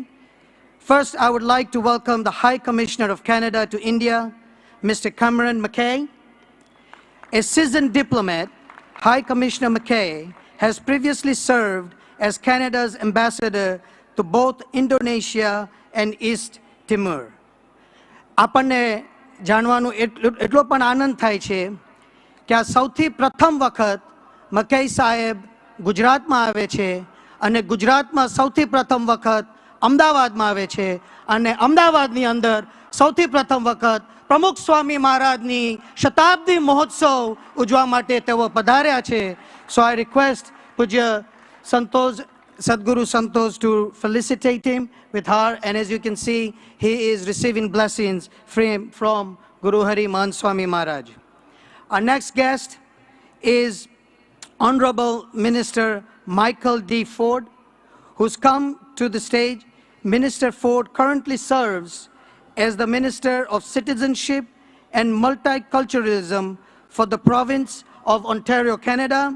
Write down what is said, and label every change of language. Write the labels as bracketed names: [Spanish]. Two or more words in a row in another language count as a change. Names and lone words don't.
[English] First, I would like to welcome the High Commissioner of Canada to India, Mr. Cameron McKay. A seasoned diplomat, High Commissioner McKay has previously served as Canada's ambassador to both Indonesia and East Timor. [Gujarati] આપણને જાણવાનું એટલો પણ આનંદ થાય છે કે આ સૌથી પ્રથમ વખત મકઈ સાહેબ ગુજરાતમાં આવે છે અને ગુજરાતમાં સૌથી પ્રથમ વખત અમદાવાદમાં આવે છે અને અમદાવાદની અંદર સૌથી પ્રથમ વખત પ્રમુખ સ્વામી મહારાજની શતાબ્દી મહોત્સવ ઉજવા માટે તેઓ પધાર્યા છે. [English] So I request પૂજ્ય સંતોષ Sadguru Santosh to felicitate him with her, and as you can see, he is receiving blessings from Guru Hari Mahan Swami Maharaj. Our next guest is Honorable Minister Michael D. Ford, who's come to the stage. Minister Ford currently serves as the Minister of Citizenship and Multiculturalism for the province of Ontario, Canada.